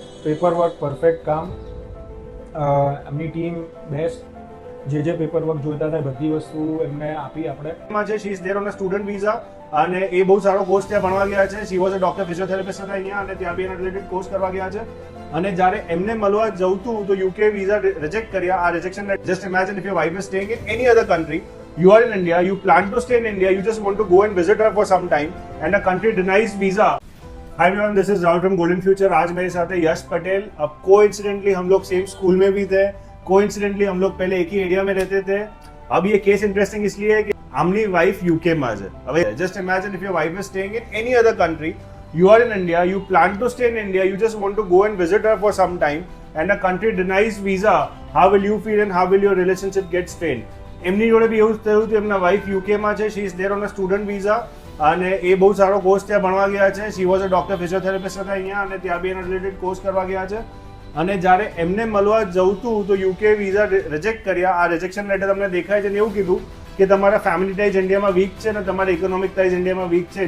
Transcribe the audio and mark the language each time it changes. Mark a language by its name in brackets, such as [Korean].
[Gujarati] Paper work perfect કામ, એમની team best. જે પેપર વર્ક જોઈતા હતા બધી વસ્તુ એમને આપી આપણે. એમાં છે [English] she is there on a student visa [Gujarati] અને એ બહુ સારો કોર્સ ત્યાં ભણવા ગયા છે. [English] she was a doctor physiotherapist [Gujarati] હતા અહીંયા અને ત્યાં બી એના રિલેટેડ કોર્સ કરવા ગયા છે. અને જ્યારે એમને મળવા જવું હતું તો યુકે વિઝા રિજેક્ટ કર્યા. [English] આ rejection just imagine if your wife is staying in any other country, you are in India, you plan to stay in India, you just want to go and visit her for some time and a country denies visa. Hi everyone, this is Rahul from Golden Future. [Hindi] आज मेरे साथ है यश पटेल. अब coincidentally हम लोग same school में भी थे, कोइंसिडेंटली हम लोग पहले एक ही एरिया में रहते थे. अब ये केस इंटरेस्टिंग इसलिए है कि आमनी वाइफ यूके में है. [English] अब just imagine if your wife is staying in any other country, you are in India, you plan to stay in India, you just want to go and visit her for some time and a country denies visa. How will you feel and how will your relationship get strained? [Gujarati] એમની જોડે બી એવું થયું હતું. એમના wife યુકેમાં છે, [English] she is there on a student visa [Gujarati] અને એ બહુ સારો કોર્સ ત્યાં ભણવા ગયા છે. [English] she was a doctor physiotherapist [Gujarati] હતા અહીંયા અને ત્યાં બી એના રિલેટેડ કોર્સ કરવા ગયા છે. અને જ્યારે એમને મળવા જવું હતું તો યુકે વિઝા રિજેક્ટ કર્યા. આ રિજેક્શન લેટર તમને દેખાય છે ને એવું કીધું કે તમારા ફેમિલી ટાઈઝ ઇન્ડિયામાં વીક છે ને તમારા ઇકોનોમિક ટાઈઝ ઇન્ડિયામાં વીક છે.